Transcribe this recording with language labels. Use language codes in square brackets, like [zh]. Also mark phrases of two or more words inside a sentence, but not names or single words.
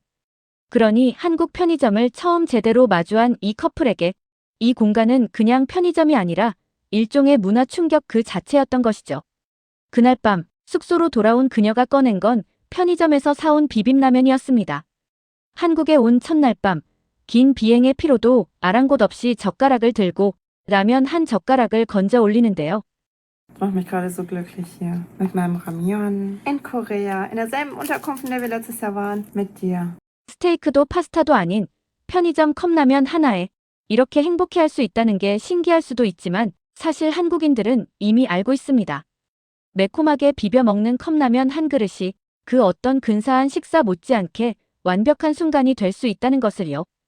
[ko] 그러니 한국 편의점을 처음 제대로 마주한 이 커플에게 이 공간은 그냥 편의점이 아니라 일종의 문화 충격 그 자체였던 것이죠. 그날 밤 숙소로 돌아온 그녀가 꺼낸 건 편의점에서 사온 비빔라면이었습니다. 한국에 온 첫날 밤, 긴 비행의 피로도 아랑곳 없이 젓가락을 들고 라면 한 젓가락을 건져 올리는데요. [de] Macht mich gerade so glücklich hier. Mit meinem Ramyeon in Korea, in derselben Unterkunft, in der wir letztes Jahr waren, mit dir. [ko] 스테이크도 파스타도 아닌 편의점 컵라면 하나에 이렇게 행복해할 수 있다는 게 신기할 수도 있지만 사실 한국인들은 이미 알고 있습니다. 매콤하게 비벼 먹는 컵라면 한 그릇이 그 어떤 근사한 식사 못지않게 완벽한 순간이 될 수 있다는 것을요.